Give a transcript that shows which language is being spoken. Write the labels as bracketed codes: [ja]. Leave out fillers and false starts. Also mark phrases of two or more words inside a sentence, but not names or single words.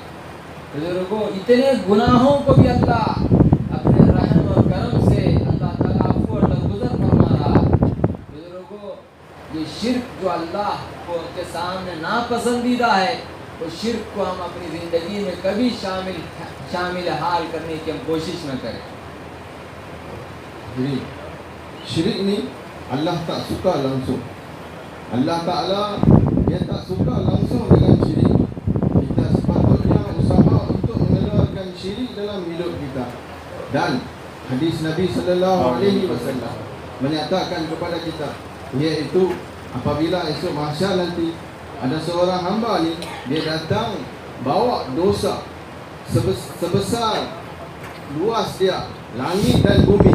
[hi] बुजुर्गों, इतने गुनाहों को भी अल्लाह अपने रहम और करम से अल्लाह ताला अफ़्व और दरगुज़र फरमा रहा है। बुजुर्गों, ये शिर्क जो अल्लाह को के सामने नापसंदीदा है, वो शिर्क को हम अपनी ज़िंदगी में कभी शामिल हाल करने की हम कोशिश न करें। [ms] Jadi syirik ni Allah tak suka langsung. Allah Ta'ala dia tak suka langsung dengan syirik. Kita sepatutnya usaha untuk mengeluarkan syirik dalam hidup kita. Dan hadis Nabi [ar] صلى الله عليه وسلم [ms] menyatakan kepada kita, iaitu apabila esok mahsyar nanti ada seorang hamba ni, dia datang bawa dosa sebesar luas dia langit dan bumi.